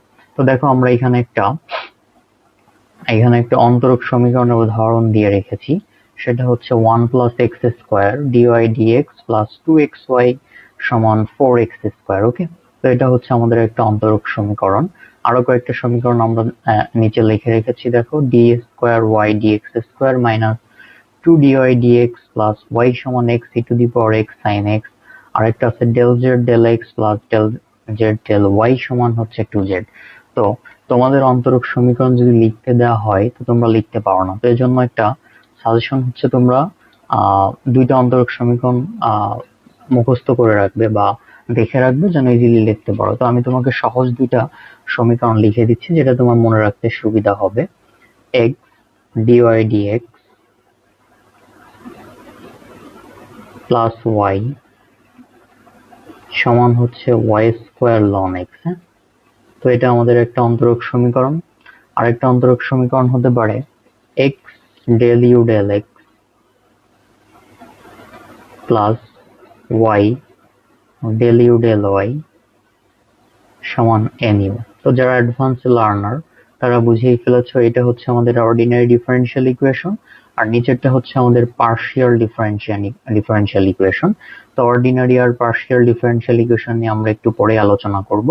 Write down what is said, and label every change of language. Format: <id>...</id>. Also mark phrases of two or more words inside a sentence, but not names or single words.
<bn>তো দেখো আমরা এখানে একটা অন্তরক সমীকরণের উদাহরণ দিয়ে রেখেছি, সেটা হচ্ছে</bn> <en>1 plus x square dy dx plus 2xy</en> <bn>সমান</bn> <en>4x square।</en> <bn>ওকে, তো এটা হচ্ছে আমাদের একটা অন্তরক সমীকরণ। আরো কয়েকটা সমীকরণ আমরা নিচে লিখে রেখেছি, দেখো</bn> <en>d square y dx square minus 2 dy dx plus y</en> <bn>সমান</bn> <en>x e to the power x sin x।</en> <bn>আরেকটা আছে</bn> <en>del z del x plus del z del y</en> <bn>সমান হচ্ছে 2z। তো তোমাদের অন্তরক সমীকরণ যদি লিখতে দেওয়া হয় তো তোমরা লিখতে পারো না। তো এর জন্য একটা সাজেশন হচ্ছে তোমরা দুইটা অন্তরক সমীকরণ মুখস্থ করে রাখবে বা দেখে রাখবে যেন ইজিলি লিখতে পারো। তো আমি তোমাকে সহজ দুইটা সমীকরণ লিখে দিচ্ছি যেটা তোমার মনে রাখতে সুবিধা হবে।</bn> <en>x dy dx plus y</en> <bn>সমান হচ্ছে</bn> <en>y square ln x.</en> <bn>হ্যাঁ, তো এটা আমাদের একটা অন্তরক সমীকরণ। আরেকটা অন্তরক সমীকরণ হতে পারে</bn> <en>x del u del x plus y del u del y</en> <bn>সমান nu। তো যারা</bn> <en>advance learner</en> <bn>তারা বুঝিয়ে ফেলেছো, এটা হচ্ছে আমাদের</bn> <en>ordinary differential equation</en> <bn>আর নিচেরটা হচ্ছে আমাদের</bn> <en>partial differential equation.</en> <bn>তো অর্ডিনারি আর</bn> <en>partial differential equation</en> <bn>নিয়ে আমরা একটু পরে আলোচনা করব।</bn>